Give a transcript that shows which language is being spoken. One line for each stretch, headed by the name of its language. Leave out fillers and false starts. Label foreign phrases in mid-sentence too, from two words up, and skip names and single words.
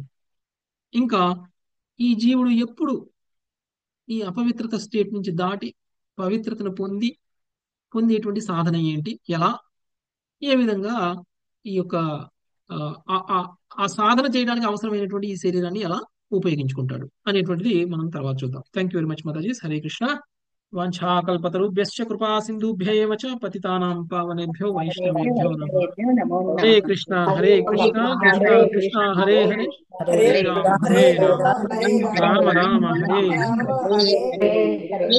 Telugu: ఇంకా ఈ జీవుడు ఎప్పుడు ఈ అపవిత్రత స్టేట్ నుంచి దాటి పవిత్రతను పొందేటువంటి సాధన ఏంటి, ఎలా, ఏ విధంగా ఈ యొక్క ఆ సాధన చేయడానికి అవసరమైనటువంటి ఈ శరీరాన్ని ఎలా ఉపయోగించుకుంటాడు అనేటువంటిది మనం తర్వాత చూద్దాం.
English: thank you very much మాతాజీ. హరే కృష్ణ.
Sanskrit: వాంఛాకల్పతరుభ్యశ్చ కృపా సింధుభ్య ఏవ చ పతితానాం పావనేభ్యో వైష్ణవేభ్యో నమః. హరే కృష్ణ హరే కృష్ణ కృష్ణ కృష్ణ హరే హరే, హరే రామ రామ రామ హరే హరే.